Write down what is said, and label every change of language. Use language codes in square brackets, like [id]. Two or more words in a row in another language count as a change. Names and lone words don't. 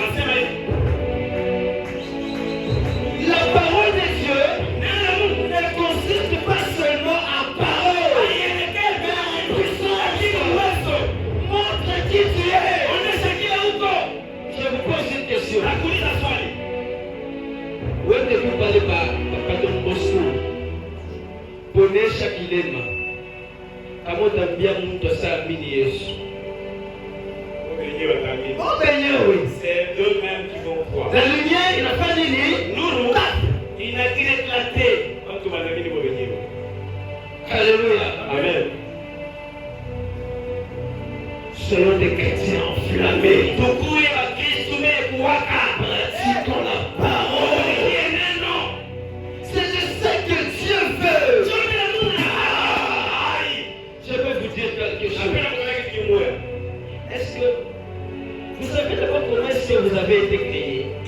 [fr] La parole de Dieu ne consiste pas seulement en parole, mais en puissance. Montre qui tu es. Je vous pose une question. Où êtes-vous parlé par Patron Bosco? [sw] Ponesha kilema. Kama utambia mtu asaamini Yesu. [fr] C'est eux-mêmes qui vont croire. La lumière [sw] inafanya nini? Nuru inakileklate watu wanaamini kwa wenyewe. [fr] Alléluia. Amen. Soyons des chrétiens enflammés. [sw] Tukuye Wakristo wenye kuwaka. [fr] Pratiquons la parole. C'est de ça que Dieu veut. Je vais vous dire quelque chose. Est-ce que vous savez d'abord comment est-ce que vous avez été créé?